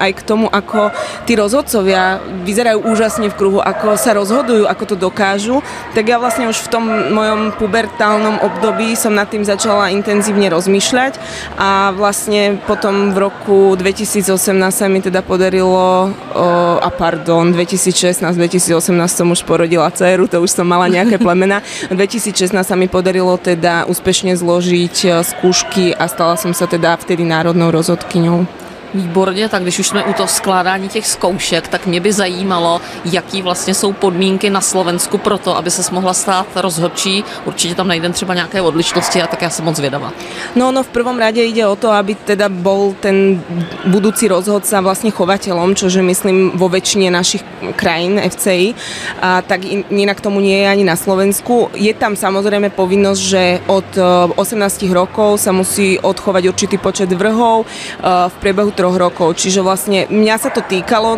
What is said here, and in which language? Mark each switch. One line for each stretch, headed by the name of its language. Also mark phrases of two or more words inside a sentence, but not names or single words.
Slovak: aj k tomu, ako tí rozhodcovia vyzerajú úžasne v kruhu, ako sa rozhodujú, ako to dokážu, tak ja vlastne už v tom mojom pubertálnom období som nad tým začala intenzívne rozmýšľať a vlastne potom v roku 2018 sa mi teda podarilo, 2016-2018 som už porodila dceru, to už som mala nejaké plemená. V 2016 sa mi podarilo teda úspešne zložiť skúšky a stala som sa teda vtedy národnou rozhodkyňou.
Czech: Výborně, tak když už jsme u toho skládání těch zkoušek, tak mě by zajímalo, jaký vlastně jsou podmínky na Slovensku pro to, aby ses mohla stát rozhodčí. Určitě tam najdem třeba nějaké odlišnosti a tak já jsem moc zvědavá.
Slovak: No v prvom rade ide o to, aby teda bol ten budúci rozhodca vlastne chovateľom, čože myslím vo väčšine našich krajín FCI, a tak inak tomu nie je ani na Slovensku. Je tam samozrejme povinnosť, že od 18 rokov sa musí odchovať určitý počet vrhov v priebehu 3 rokov, čiže vlastne mňa sa to týkalo